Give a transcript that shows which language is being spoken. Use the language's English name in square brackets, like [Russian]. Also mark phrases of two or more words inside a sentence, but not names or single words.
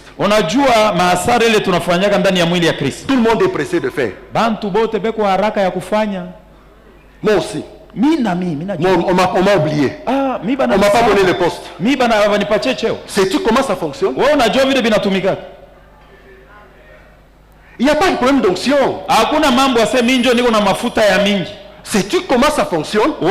[Swahili] Unajua maasara ile tunafanyaka ndani ya mwili ya Kristo. [French] Tout le monde est pressé de faire. [Swahili] Bantu bote beko haraka ya kufanya. [French] Moi aussi. On m'a oublié. On m'a pas donné le poste. Sais-tu comment ça fonctionne? Il n'y a pas de problème d'onction. Sais-tu comment ça fonctionne?